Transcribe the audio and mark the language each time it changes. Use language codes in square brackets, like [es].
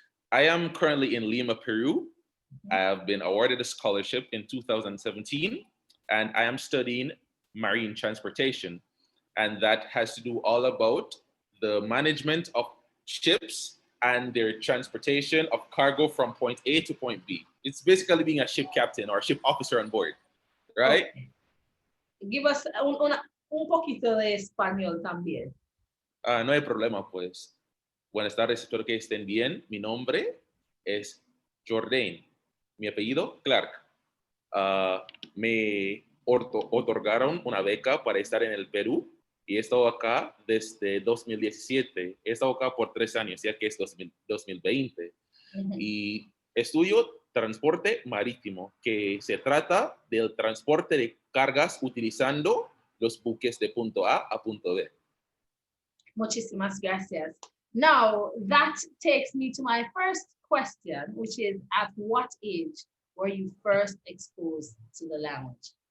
[en] I am currently in Lima, Peru. I have been awarded a scholarship in 2017, and I am studying marine transportation. And that has to do all about the management of ships and their transportation of cargo from point A to point B. It's basically being a ship captain or a ship officer on board, right? Okay. Give us [es] un poquito de español también. No hay problema, pues. Buenas tardes, espero que estén bien. Mi nombre es Jordane. Mi apellido, Clark. Me otorgaron una beca para estar en el Perú y he estado acá desde 2017. He estado acá por 3 años, ya que es 2020. Y estudio transporte marítimo, que se trata del transporte de cargas utilizando los buques de punto A a punto B. Muchísimas gracias. [en] Now, that takes me to my first question, which is at what age were you first exposed to the language?